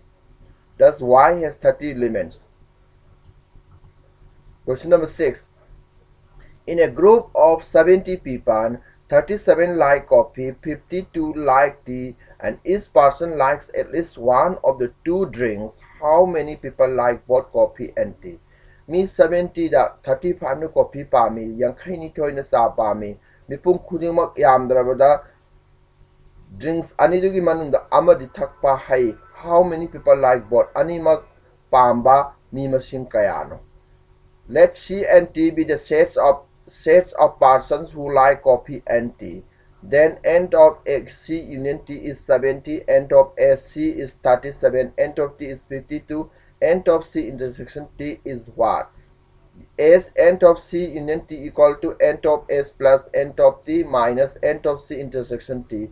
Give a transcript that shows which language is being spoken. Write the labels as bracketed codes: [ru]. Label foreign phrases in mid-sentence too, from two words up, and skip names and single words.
[en] Thus Y has 30 elements. Question number 6. In a group of 70 people, 37 like coffee, 52 like tea, and each person likes at least one of the two drinks. How many people like both coffee and tea? [mni] Mi 70 da 35 na coffee pami, yang kaini toy na sa pami, mi pung kudimak yamdrabada drinks anidugi manunda amadi thakpa hai. [en] How many people like both? [mni] Animak pamba mi masing kayano. [en] Let C and T be the sets of persons who like coffee and tea. Then end of C union T is 70, end of S C is 37, end of T is 52, end of C intersection T is what? S end of C union T equal to end of S plus end of T minus end of C intersection T.